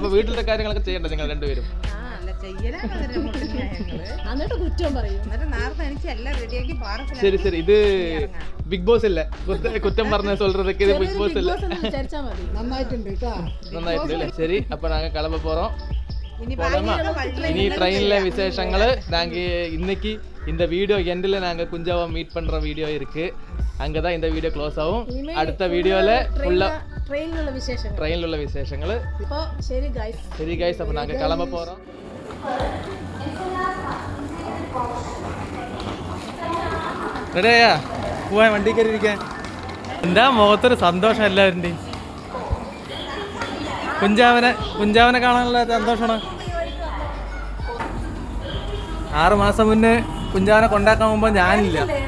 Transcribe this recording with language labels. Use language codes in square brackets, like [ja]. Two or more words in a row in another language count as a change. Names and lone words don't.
[ml] അപ്പൊ വീട്ടിലത്തെ കാര്യങ്ങളൊക്കെ ചെയ്യണ്ട നിങ്ങൾ രണ്ടുപേരും. ശരി ശരി. ഇത് ബിഗ് ബോസ് അല്ലേ? കുറ്റം പറഞ്ഞ சொல்றதுக்கு ഇത് ബിഗ് ബോസ് അല്ലേ? നന്നായിട്ടുണ്ട്. ശരി, അപ്പൊ ഞങ്ങൾ [ta] கிளம்ப போறோம். இனி ட்ரெயின்ல விசேஷங்கள். நாங்க இன்னைக்கு இந்த வீடியோ எண்டில் நாங்க குஞ்சாவை மீட் பண்ற வீடியோ இருக்கு. அங்கதான் இந்த வீடியோ க்ளோஸ் ஆகும். அடுத்த வீடியோல ஃபுல்லா ட்ரெயின்ல உள்ள விசேஷங்கள். சரி गाइस, அப்ப நாங்க கிளம்ப போறோம். [ml] റെഡിയാ? പോവാൻ വണ്ടി കയറി ഇരിക്കാൻ. എന്താ മുഖത്തൊരു സന്തോഷം എല്ലാവരുടെയും. കുഞ്ചാവനെ കാണാനുള്ള സന്തോഷമാണ്. 6 മാസം മുന്നേ കുഞ്ചാവനെ കൊണ്ടാക്കാൻ പോകുമ്പോ ഞാനില്ല.